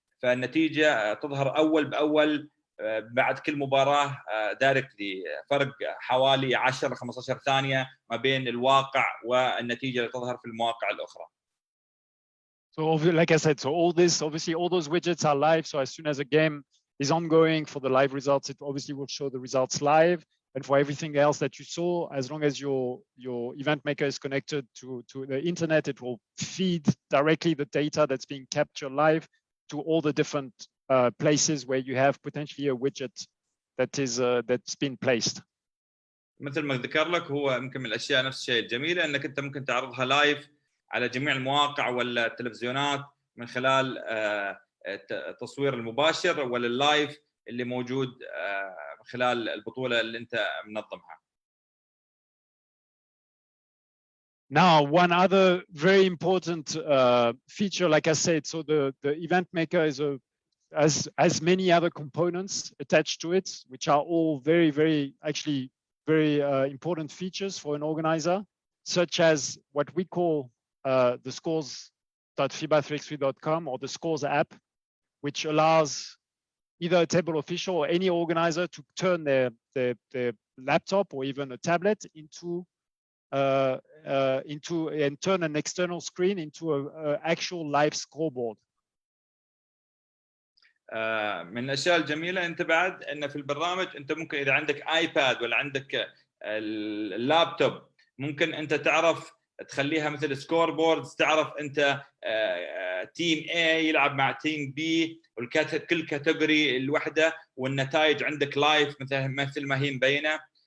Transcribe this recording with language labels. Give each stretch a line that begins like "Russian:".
Arabic: فالنتيجه تظهر اول باول بعد كل مباراه دايركتلي، فرق حوالي 10 ل 15 ثانيه ما بين الواقع والنتيجه اللي تظهر في المواقع الاخرى.
English: So like I said, so all those widgets are live. So as soon as a game is ongoing for the live results, it obviously will show the results live. And for everything else that you saw, as long as your event maker is connected to the internet, it will feed directly the data that's being captured live to all the different places where you have potentially a widget that's been placed.
Arabic: مثل ما ذكر لك، هو يمكن من الاشياء نفس الشيء الجميله انك انت ممكن تعرضها لايف على جميع المواقع ولا التلفزيونات من خلال التصوير المباشر ولا اللايف اللي موجود من خلال البطوله اللي انت منظمها.
English: Now, one other very important feature, like I said, so the event maker has many other components attached to it, which are all very important features for an organizer, such as what we call the scores.fiba3x3.com or the scores app, which allows either a table official or any organizer to turn their laptop or even a tablet into and turn an external screen into an actual live scoreboard.
Arabic: من الاشياء الجميله انت بعد ان في البرنامج انت ممكن اذا عندك ايباد ولا عندك اللابتوب ممكن انت تعرف تخليها مثل سكور بوردز، تعرف انت تيم A يلعب مع تيم B وكل كاتيجوري الوحده والنتائج عندك لايف مثل ما هي مبينه.